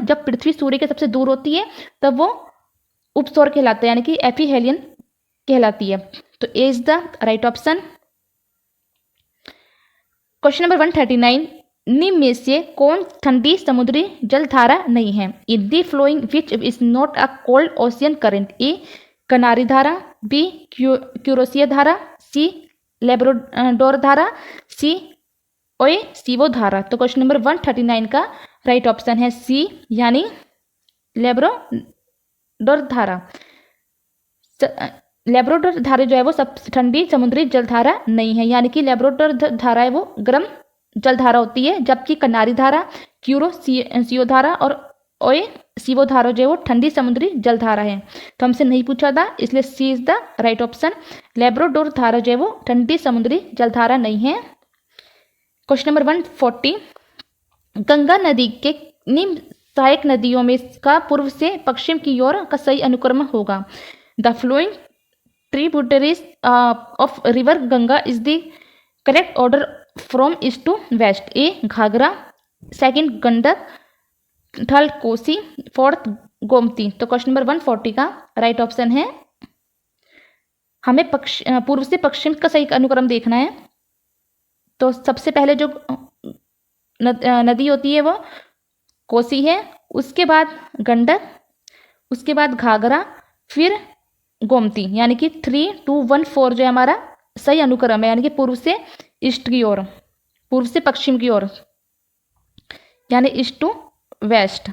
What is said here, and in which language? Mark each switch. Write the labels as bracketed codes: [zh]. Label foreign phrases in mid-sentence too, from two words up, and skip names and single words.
[hi] जब पृथ्वी सूर्य के सबसे दूर होती है तब वो उपसौर कहलाता है, यानी कि एपिहेलियन कहलाती है। [en] तो A is the right option. question number [hi] 139, निम्न में से कौन ठंडी समुद्री जलधारा नहीं है? [en] In the following which is not a cold ocean current? [hi] ए कनारी धारा, बी क्यूरोसिया धारा, सी लेब्राडोर धारा, सी ओएसिवो धारा? तो [en] question number [hi] 139 का [en] right option [hi] है सी यानी लेब्राडोर धारा। लेब्राडोर धारा जो है वो सब ठंडी समुद्री जलधारा नहीं है, यानी कि लेब्राडोर धारा है वो गर्म जलधारा होती है, जबकि कनारी धारा, क्यूरोसियो धारा और ओएसिवो धारा जो है वो ठंडी समुद्री जलधारा है। तो हमसे नहीं पूछा था, इसलिए [en] C is the right option. [hi] लेब्राडोर धारा जो है वो ठंडी समुद्री जलधारा नहीं है। [en] question number [hi] 140, गंगा नदी के निम्न सहायक नदियों में का पूर्व से पश्चिम की ओर का सही अनुक्रम होगा? [en] the following tributaries of river Ganga is the correct order from east to west. [hi] A घाघरा, सेकंड गंडक, थर्ड कोसी, फोर्थ गोमती? तो [en] question number [hi] 140 का [en] right option [hi] है, हमें पूर्व से पश्चिम का सही अनुक्रम देखना है। तो सबसे पहले जो नदी होती है वो कोसी है, उसके बाद गंडक, उसके बाद घाघरा, फिर गोमती, यानी कि 3, 2, 1, 4 जो है हमारा सही अनुक्रम है, यानी कि पूर्व से ईस्ट की ओर, पूर्व से पश्चिम की ओर, यानी [en] east to west.